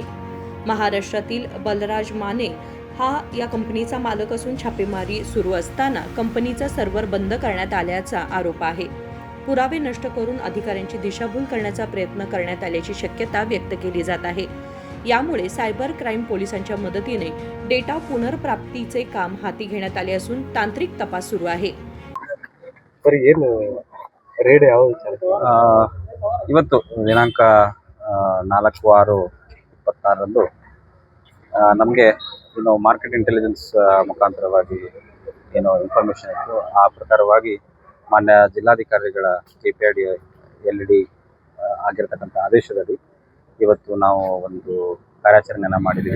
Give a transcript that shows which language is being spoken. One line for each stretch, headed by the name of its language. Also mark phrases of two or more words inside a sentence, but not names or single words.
Marathi: महाराष्ट्रातील बलराज माने हा या कंपनीचा मालक असून छापेमारी सुरू असताना कंपनीचा सर्व्हर बंद करण्यात आल्याचा आरोप आहे. पुरावे नष्ट करून अधिकाऱ्यांची दिशाभूल करण्याचा प्रयत्न करण्यात आल्याची शक्यता व्यक्त केली जात आहे. यामुळे सायबर क्राईम पोलिसांच्या मदतीने डेटा पुनर्प्राप्तीचे काम हाती घेण्यात आले असून तांत्रिक तपास सुरू आहे.
Kannada: ರೇಡ್ ಯಾವುದು ಇವತ್ತು ದಿನಾಂಕ 4/6/26 ನಮಗೆ ಏನು
English: market intelligence
Kannada: ಮುಖಾಂತರವಾಗಿ ಏನು ಇನ್ಫಾರ್ಮೇಷನ್ ಇತ್ತು ಆ ಪ್ರಕಾರವಾಗಿ ಮಾನ್ಯ ಜಿಲ್ಲಾಧಿಕಾರಿಗಳ KPID LD ಆಗಿರತಕ್ಕಂಥ ಆದೇಶದಲ್ಲಿ ಇವತ್ತು ನಾವು ಒಂದು ಕಾರ್ಯಾಚರಣೆಯನ್ನು ಮಾಡಿದ್ದೀವಿ.